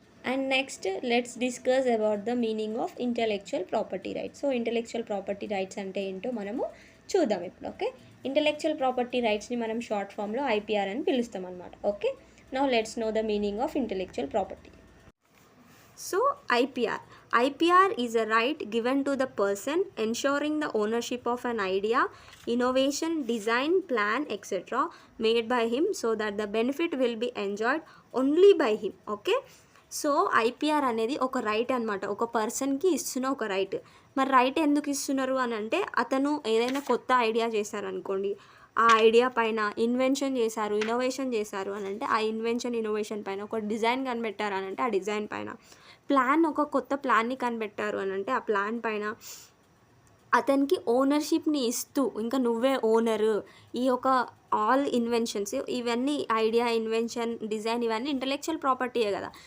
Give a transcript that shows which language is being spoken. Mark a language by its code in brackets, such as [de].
[en] And next let's discuss about the meaning of intellectual property rights. [te] So intellectual property rights అంటే ఏంటో మనము చూద్దాం ఇప్పుడు. ఓకే, ఇంటలెక్చువల్ ప్రాపర్టీ రైట్స్ని మనం షార్ట్ ఫామ్లో ఐపీఆర్ అని పిలుస్తాం అనమాట. [en] Okay, now let's know the meaning of intellectual property. So IPR is a right given to the person ensuring the ownership of an idea, innovation, design, plan, etc. made by him so that the benefit will be enjoyed only by him. [te] Okay, so IPR అనేది ఒక right అనమాట, ఒక పర్సన్కి ఇస్తున్న ఒక right. మరి right ఎందుకు ఇస్తున్నారు అని అంటే, అతను ఏదైనా కొత్త ఐడియా చేశారనుకోండి, ఆ ఐడియా పైన ఇన్వెన్షన్ చేశారు, ఇన్నోవేషన్ చేశారు అని అంటే ఆ ఇన్వెన్షన్ ఇన్నోవేషన్ పైన, ఒక డిజైన్ కనిపెట్టారు అని అంటే ఆ డిజైన్ పైన, ఒక కొత్త ప్లాన్ని కనిపెట్టారు అని అంటే ఆ ప్లాన్ పైన అతనికి ఓనర్షిప్ని ఇస్తూ, ఇంకా నువ్వే ఓనరు, ఈ ఒక ఆల్ ఇన్వెన్షన్స్ ఇవన్నీ ఐడియా, ఇన్వెన్షన్, డిజైన్ ఇవన్నీ ఇంటలెక్చువల్ ప్రాపర్టీయే కదా.